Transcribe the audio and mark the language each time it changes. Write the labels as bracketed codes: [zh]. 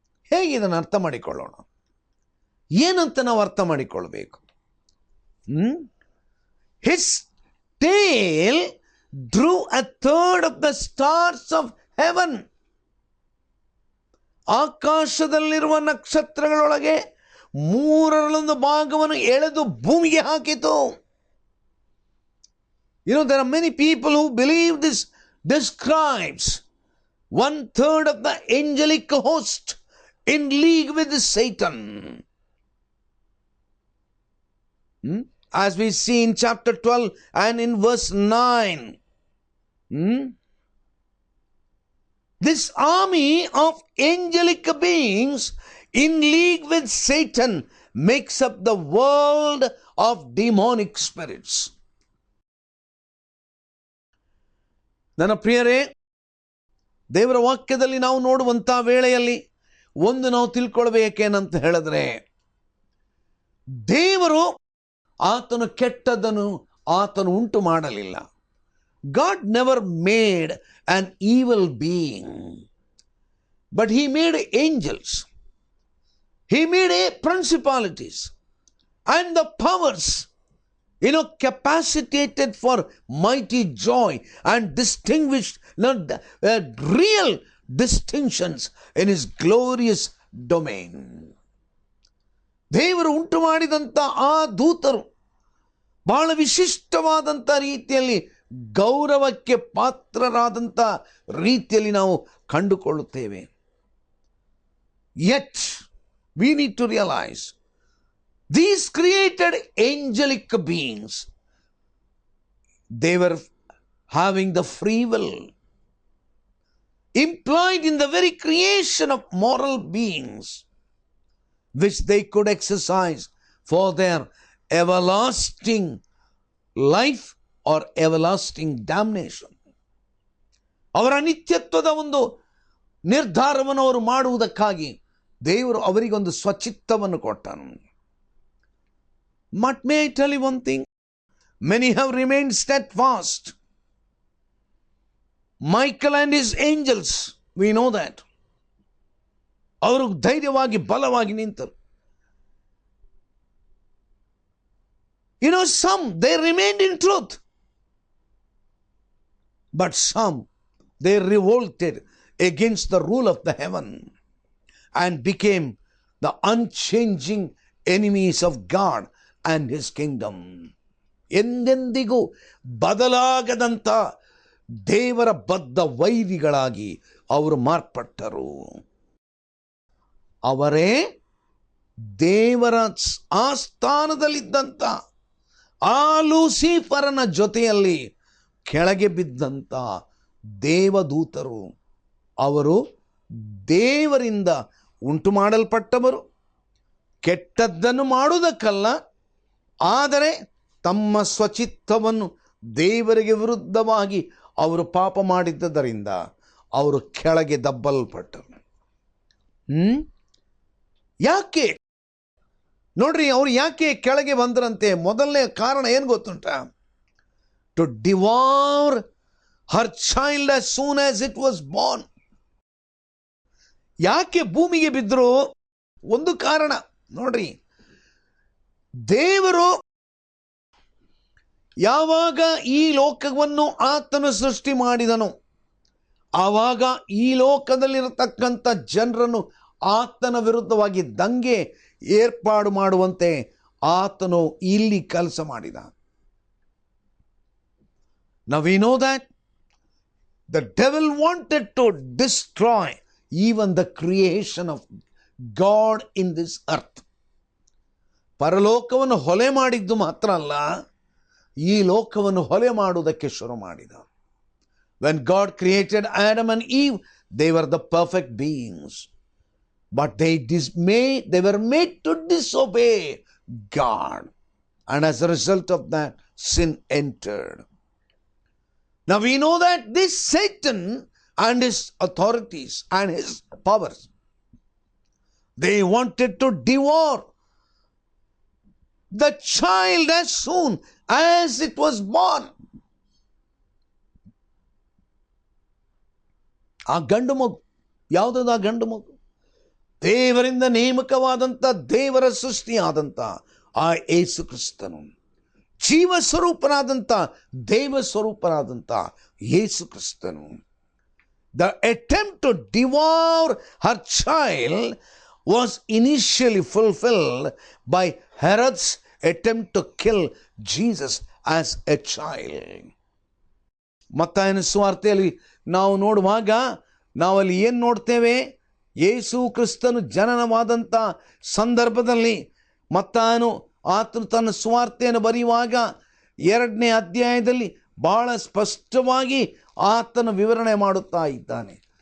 [kn] ಹೇಗೆ ಇದನ್ನು ಅರ್ಥ ಮಾಡಿಕೊಳ್ಳೋಣ? ಏನಂತ ನಾವು ಅರ್ಥ ಮಾಡಿಕೊಳ್ಬೇಕು? [en] His tail drew 1/3 of the stars of heaven. [kn] ಆಕಾಶದಲ್ಲಿರುವ ನಕ್ಷತ್ರಗಳೊಳಗೆ 1/3 ಭಾಗವನ್ನು ಎಳೆದು ಭೂಮಿಗೆ ಹಾಕಿತು. [en] There are many people who believe this describes 1/3 of the angelic host in league with Satan. As we see in chapter 12 and in verse 9. This army of angelic beings in league with Satan makes up the world of demonic spirits. [kn] ನನ್ನ ಪ್ರಿಯರೇ, ದೇವರ ವಾಕ್ಯದಲ್ಲಿ ನಾವು ನೋಡುವಂಥ ವೇಳೆಯಲ್ಲಿ ಒಂದು ನಾವು ತಿಳ್ಕೊಳ್ಬೇಕೇನಂತ ಹೇಳಿದ್ರೆ, ದೇವರು ಆತನು ಕೆಟ್ಟದ್ದನ್ನು ಆತನು ಉಂಟು ಮಾಡಲಿಲ್ಲ. [en] God never made an evil being, but he made angels. He made principalities and the powers, capacitated for mighty joy and distinguished, real distinctions in his glorious domain. [kn] ದೇವರು ಉಂಟು ಮಾಡಿದಂಥ ಆ ದೂತರು ಬಹಳ ವಿಶಿಷ್ಟವಾದಂಥ ರೀತಿಯಲ್ಲಿ, ಗೌರವಕ್ಕೆ ಪಾತ್ರರಾದಂಥ ರೀತಿಯಲ್ಲಿ ನಾವು ಕಂಡುಕೊಳ್ಳುತ್ತೇವೆ. [en] Yet we need to realize these created angelic beings, they were having the free will implied in the very creation of moral beings, which they could exercise for their everlasting life or everlasting damnation. [kn] ಅವರ ನಿತ್ಯತ್ವದ ಒಂದು ನಿರ್ಧಾರವನ್ನು ಅವರು ಮಾಡುವುದಕ್ಕಾಗಿ ದೇವರು ಅವರಿಗೊಂದು ಸ್ವಚಿತ್ತವನ್ನು ಕೊಟ್ಟನು. [en] But may I tell you one thing? Many have remained steadfast. Michael and his angels, we know that. [kn] ಅವರು ಧೈರ್ಯವಾಗಿ ಬಲವಾಗಿ ನಿಂತರು. [en] Some, they remained in truth. But some, they revolted against the rule of the heaven and became the unchanging enemies of God and His kingdom. [kn] ಎಂದೆಂದಿಗೂ ಬದಲಾಗದಂಥ ದೇವರ ಬದ್ಧ ವೈರಿಗಳಾಗಿ ಅವರು ಮಾರ್ಪಟ್ಟರು. ಅವರೇ ದೇವರ ಆಸ್ಥಾನದಲ್ಲಿದ್ದಂಥ ಆ ಲೂಸಿಫರನ ಜೊತೆಯಲ್ಲಿ ಕೆಳಗೆ ಬಿದ್ದಂಥ ದೇವದೂತರು. ಅವರು ದೇವರಿಂದ ಉಂಟು ಮಾಡಲ್ಪಟ್ಟವರು, ಕೆಟ್ಟದ್ದನ್ನು ಮಾಡುವುದಕ್ಕಲ್ಲ, ಆದರೆ ತಮ್ಮ ಸ್ವಚಿತ್ತವನ್ನು ದೇವರಿಗೆ ವಿರುದ್ಧವಾಗಿ ಅವರು ಪಾಪ ಮಾಡಿದ್ದರಿಂದ ಅವರು ಕೆಳಗೆ ದಬ್ಬಲ್ಪಟ್ಟರು. ಯಾಕೆ ನೋಡ್ರಿ, ಅವರು ಯಾಕೆ ಕೆಳಗೆ ಬಂದರಂತೆ? ಮೊದಲನೇ ಕಾರಣ ಏನು ಗೊತ್ತುಂಟ? [en] To devour her child as soon as it was born. [kn] ಯಾಕೆ ಭೂಮಿಗೆ ಬಿದ್ದರು? ಒಂದು ಕಾರಣ ನೋಡ್ರಿ, ದೇವರು ಯಾವಾಗ ಈ ಲೋಕವನ್ನು ಆತನು ಸೃಷ್ಟಿ ಮಾಡಿದನು, ಆವಾಗ ಈ ಲೋಕದಲ್ಲಿರತಕ್ಕಂಥ ಜನರನ್ನು ಆತನ ವಿರುದ್ಧವಾಗಿ ದಂಗೆ ಏರ್ಪಾಡು ಮಾಡುವಂತೆ ಆತನು ಇಲ್ಲಿ ಕೆಲಸ ಮಾಡಿದ. [en] Now we know that the devil wanted to destroy even the creation of God in this earth. [kn] ಪರಲೋಕವನ್ನು ಹೊಲೆ ಮಾಡಿದ್ದು ಮಾತ್ರ ಅಲ್ಲ, ಈ ಲೋಕವನ್ನು ಹೊಲೆ ಮಾಡುವುದಕ್ಕೆ ಶುರು ಮಾಡಿದ. [en] When God created Adam and Eve, they were the perfect beings. But they were made to disobey God. And as a result of that, sin entered. Now we know that this Satan and his authorities and his powers, they wanted to devour the child as soon as it was born. [kn] ಆ ಗಂಡು ಮಗು ಯಾವುದದು? ಆ ಗಂಡು ಮಗು ದೇವರಿಂದ ನೇಮಕವಾದಂಥ, ದೇವರ ಸೃಷ್ಟಿಯಾದಂಥ ಆ ಯೇಸು ಕ್ರಿಸ್ತನು, ಜೀವ ಸ್ವರೂಪನಾದಂಥ, ದೇವ ಸ್ವರೂಪನಾದಂಥ ಯೇಸು ಕ್ರಿಸ್ತನು. [en] The attempt to devour her child was initially fulfilled by Herod's attempt to kill Jesus as a child. [kn] ಮತ್ತಾಯನ ಸುವಾರ್ತೆಯಲ್ಲಿ ನಾವು ನೋಡುವಾಗ ನಾವಲ್ಲಿ ಏನು ನೋಡ್ತೇವೆ? ಯೇಸು ಕ್ರಿಸ್ತನು ಜನನವಾದಂಥ ಸಂದರ್ಭದಲ್ಲಿ ಮತ್ತಾಯನು ಆತನು ತನ್ನ ಸುವಾರ್ತೆಯನ್ನು ಬರೆಯುವಾಗ 2ನೇ ಅಧ್ಯಾಯದಲ್ಲಿ ಬಹಳ ಸ್ಪಷ್ಟವಾಗಿ ಆತನ ವಿವರಣೆ ಮಾಡುತ್ತಾ ಇದ್ದಾನೆ.